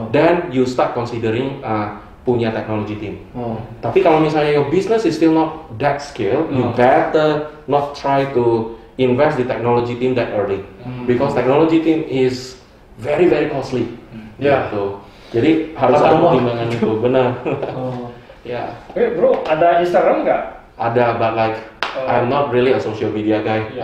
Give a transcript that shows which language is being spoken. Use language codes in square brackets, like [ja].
[en] Then you start considering [id] punya [en] technology team. [id] Tapi kalau misalnya [en] your business is still not that scale, you better not try to invest [id] di [en] technology team that early, because technology team is very costly. [id] Gitu. Jadi harus ada pertimbangan itu, benar. Ya. Bro, ada Instagram nggak? Ada, [en] but like I'm not really a social media guy.